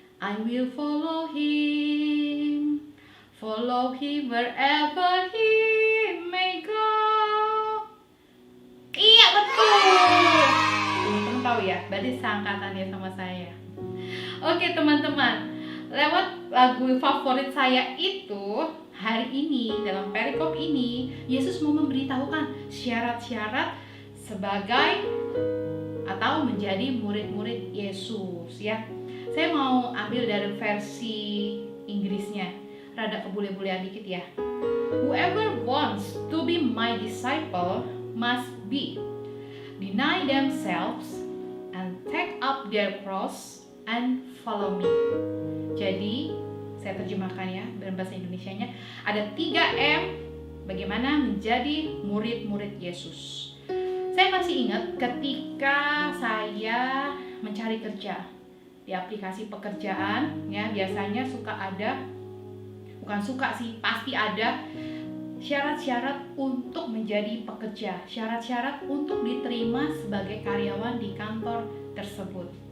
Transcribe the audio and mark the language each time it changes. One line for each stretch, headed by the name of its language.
English: I will follow Him, follow Him wherever He may go.
Indonesian: Iya betul. Teman-teman tahu ya, berarti seangkatannya sama saya. Oke teman-teman, lewat lagu favorit saya itu, hari ini dalam perikop ini Yesus mau memberitahukan syarat-syarat sebagai atau menjadi murid-murid Yesus ya. Saya mau ambil dari versi Inggrisnya, rada kebule-bulean dikit ya.
English: Whoever wants to be my disciple must be deny themselves and take up their cross and follow me.
Indonesian: Jadi saya terjemahkan ya dalam bahasa Indonesianya, ada 3M bagaimana menjadi murid-murid Yesus. Saya masih ingat ketika saya mencari kerja di aplikasi pekerjaan ya, biasanya suka ada, bukan suka sih, pasti ada syarat-syarat untuk menjadi pekerja, syarat-syarat untuk diterima sebagai karyawan di kantor tersebut.